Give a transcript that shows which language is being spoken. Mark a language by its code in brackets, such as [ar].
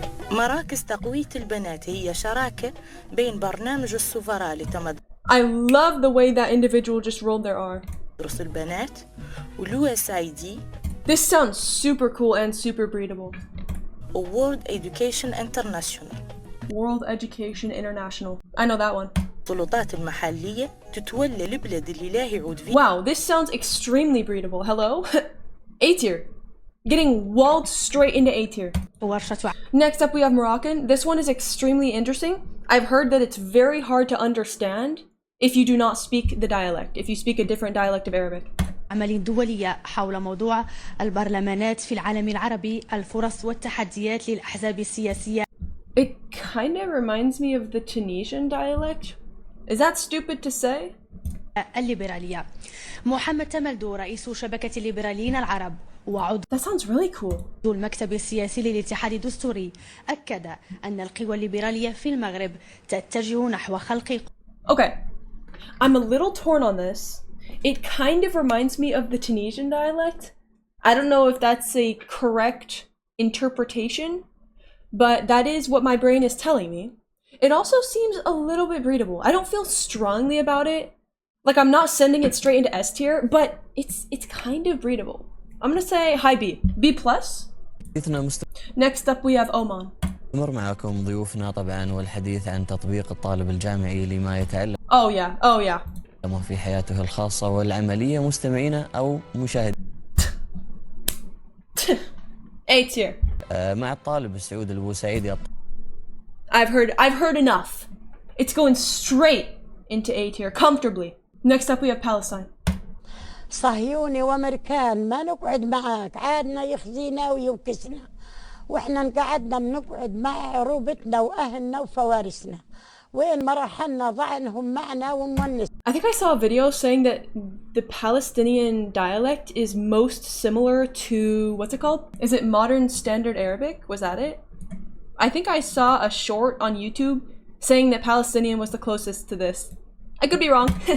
[ar] مراكز تقوية البنات هي شراكة بين برنامج السفراء لتمدرس [en] I love the way that individual just rolled their R. [ar] البنات والUSAID. [en] This sounds super cool and super breedable. World Education International. World Education International. I know that one. [ar] السلطات المحلية تتولى البلد اللي لا يعود فيه. [en] Wow, this sounds extremely breedable. Hello? A tier. Getting walled straight into A tier. Next up we have Moroccan. This one is extremely interesting. I've heard that it's very hard to understand if you do not speak the dialect, if you speak a different dialect of Arabic. [ar] عمل دولية حول موضوع البرلمانات في العالم العربي الفرص والتحديات للأحزاب السياسية. [en] It kind of reminds me of the Tunisian dialect. Is that stupid to say? [ar] الليبرالية. محمد تملدو رئيس شبكة الليبراليين العرب وعضو [en] That sounds really cool. [ar] المكتب السياسي للاتحاد الدستوري أكد أن القوى الليبرالية في المغرب تتجه نحو خلق. [en] Okay, I'm a little torn on this. It kind of reminds me of the Tunisian dialect. I don't know if that's a correct interpretation, but that is what my brain is telling me. It also seems a little bit breedable. I don't feel strongly about it. Like I'm not sending it straight into S tier, but it's kind of breedable. I'm gonna say high B. B plus. Next up we have Oman. [ar] مر معكم ضيوفنا طبعا والحديث عن تطبيق الطالب الجامعي لما يتعلم [en] Oh yeah. [ar] في حياته الخاصة والعملية مستمعين أو مشاهدين. [en] A tier. [ar] مع الطالب السعودي البوسعيدي. [en] I've heard enough. It's going straight into A tier comfortably. Next up we have Palestine. [ar] صهيوني وامريكان ما نقعد معك، عادنا يخزينا ويوكسنا، واحنا قعدنا بنقعد مع عروبتنا واهلنا وفوارسنا، وين ما رحلنا ضعنهم معنا ومونس. [en] I think I saw a video saying that the Palestinian dialect is most similar to, what's it called? Is it modern standard Arabic? Was that it? I think I saw a short on YouTube saying that Palestinian was the closest to this. I could be wrong.